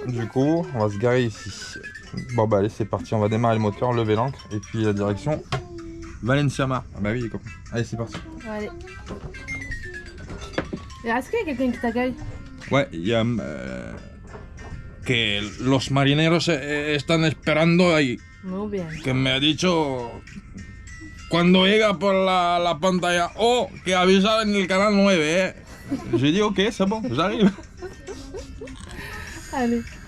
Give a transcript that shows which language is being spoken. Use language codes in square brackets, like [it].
[fr] Du coup, on va se garer ici. Bon, bah, allez, c'est parti. On va démarrer le moteur, lever l'ancre. Et puis, la direction Valenciamar. Ah, bah oui, les copains. Allez, c'est parti. Allez. Et est-ce qu'il y a quelqu'un qui t'accueille? Ouais, il y a. [es] Que los marineros están esperando ahí. Muy bien. Que me ha dicho. Cuando llega por la pantalla O, que avisa en el canal 9, ¿eh? [fr] J'ai dit ok, c'est bon, j'arrive. Allez.